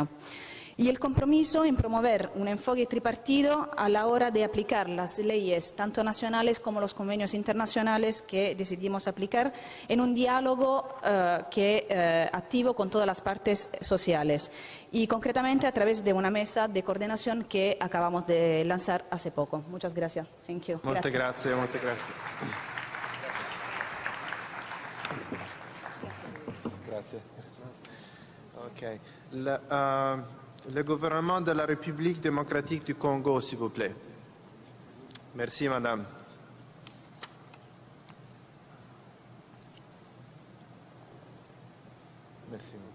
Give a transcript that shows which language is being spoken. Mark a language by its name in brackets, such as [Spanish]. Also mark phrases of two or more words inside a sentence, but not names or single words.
[Spanish] Y el compromiso en promover un enfoque tripartido a la hora de aplicar las leyes, tanto nacionales como los convenios internacionales que decidimos aplicar, en un diálogo activo con todas las partes sociales y concretamente a través de una mesa de coordinación que acabamos de lanzar hace poco. Muchas gracias. [English] Thank you. [Italian] Molte grazie, molte grazie. Grazie. Ok. [French] Le gouvernement de la République démocratique du Congo, s'il vous plaît. Merci, madame. Merci.